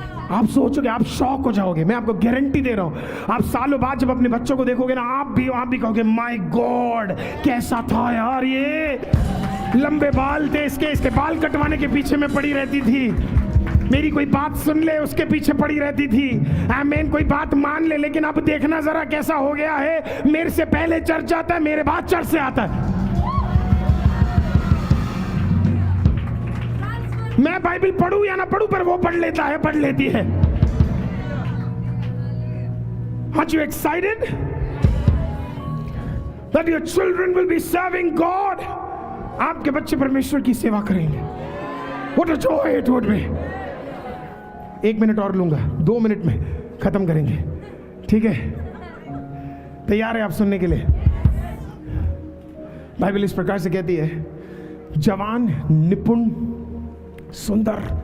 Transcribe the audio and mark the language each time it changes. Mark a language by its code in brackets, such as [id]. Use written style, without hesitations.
[hi] आप सोचोगे, आप शॉक हो जाओगे। मैं आपको गारंटी दे रहा हूं, आप सालों बाद जब अपने बच्चों को देखोगे ना, आप भी कहोगे [en] my God [hi] कैसा था यार, ये लंबे बाल थे इसके बाल कटवाने के पीछे में पड़ी रहती थी, मेरी कोई बात सुन ले उसके पीछे पड़ी रहती थी, आमीन, कोई बात मान ले। लेकिन अब देखना जरा कैसा हो गया है, मेरे से पहले चर्च जाता है, मेरे बाद चर्च से आता है। मैं बाइबल पढ़ूं या ना पढ़ूं, पर वो पढ़ लेता है, पढ़ लेती है। [en] Aren't you excited that your children will be serving God? [hi] आपके बच्चे परमेश्वर की सेवा करेंगे। [en] What a joy it would be। [hi] 1 minute और लूंगा, 2 मिनट में खत्म करेंगे, ठीक है? तैयार है आप सुनने के लिए? बाइबल इस प्रकार से कहती है, जवान, निपुण, सुंदर,